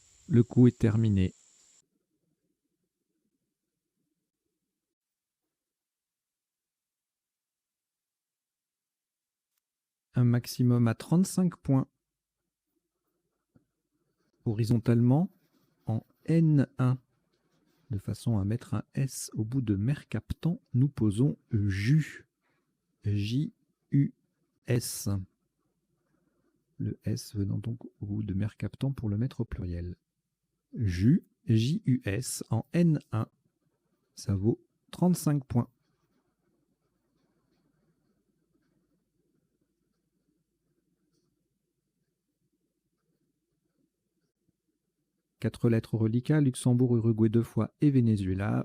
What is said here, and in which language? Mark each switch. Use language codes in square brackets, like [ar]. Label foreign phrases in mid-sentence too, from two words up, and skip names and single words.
[fr] Le coup est terminé. Un maximum à 35 points. Horizontalement en N1. De façon à mettre un S au bout de Mercaptan, nous posons JU. J-U-S. Le S venant donc au bout de Mercaptan pour le mettre au pluriel. JU, J-U-S en N1. Ça vaut 35 points. Quatre lettres reliquats, Luxembourg, Uruguay 2 fois et Venezuela.